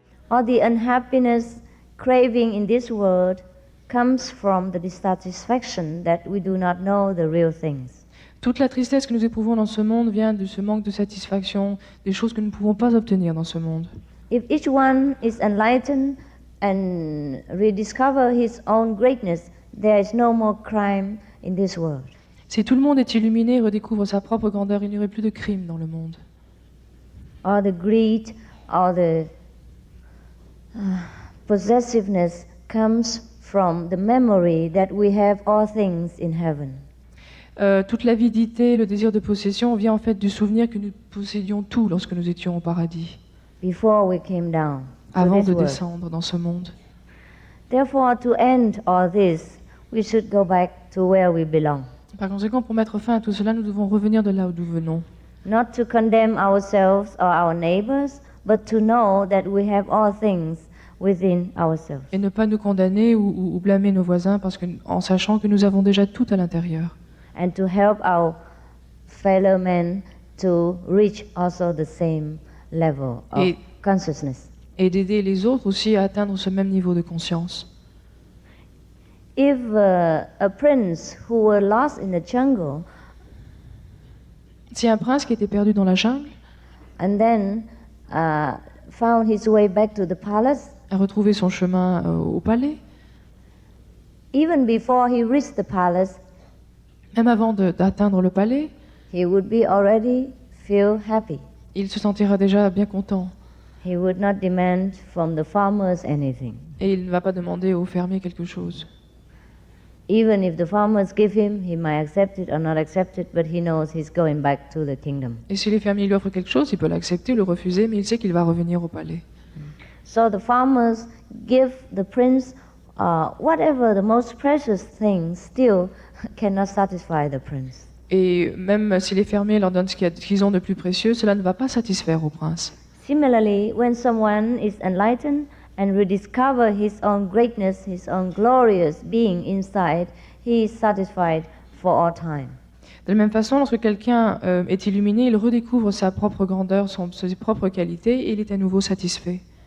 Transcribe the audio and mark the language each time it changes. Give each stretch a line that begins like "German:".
English: All the unhappiness, craving in this world comes from the dissatisfaction that we do not know the real things.
French: Toute la tristesse que nous éprouvons dans ce monde vient de ce manque de satisfaction, des choses que nous ne pouvons pas obtenir dans ce monde.
English: If each one is enlightened and rediscover his own greatness, there is no more crime in this world.
French: Si tout le monde est illuminé et redécouvre sa propre grandeur, il n'y aurait plus de crime dans le monde.
English: All the greed, all the possessiveness comes from the memory that we have all things in heaven.
French: Toute l'avidité, le désir de possession vient en fait du souvenir que nous possédions tout lorsque nous étions au paradis,
English: Before we came down to
French: avant
English: this
French: de
English: world.
French: descendre dans ce monde.
English: Therefore, to end all this, we should go back to where we belong.
French: Par conséquent, pour mettre fin à tout cela, nous devons revenir de là où nous venons.
English: Not to condemn ourselves or our neighbors, but to know that we have all things within ourselves.
French: Et ne pas nous condamner ou blâmer nos voisins en sachant que nous avons déjà tout à l'intérieur.
English: And to help our fellow men to reach also the same level of
French: Et-
English: consciousness.
French: Et d'aider les autres aussi à atteindre ce même niveau de conscience.
English: If a prince who were lost in the jungle
French: Si un prince qui était perdu dans la jungle
English: and then found his way back to the palace,
French: a retrouvé son chemin au palais,
English: even before he reached the palace,
French: même avant d'atteindre le palais,
English: he would be already feel happy.
French: il se sentira déjà bien content.
English: He would not demand from the farmers anything.
French: Et il ne va pas demander aux fermiers quelque chose.
English: Even if the farmers give him, he might accept it or not accept it, but he knows he's going back to the kingdom.
French: Et si les fermiers lui offrent quelque chose, il peut l'accepter, le refuser, mais il sait qu'il va revenir au palais.
English: So the farmers give the prince whatever the most precious things still cannot satisfy the prince.
French: Et même si les fermiers leur donnent ce qu'ils ont de plus précieux, cela ne va pas satisfaire au prince.
English: Similarly, when someone is enlightened and rediscover his own greatness, his own glorious being inside, he is satisfied for all time.
French: De la même façon, lorsque quelqu'un est illuminé, il redécouvre sa propre grandeur, ses propres qualités, et il est à nouveau satisfait.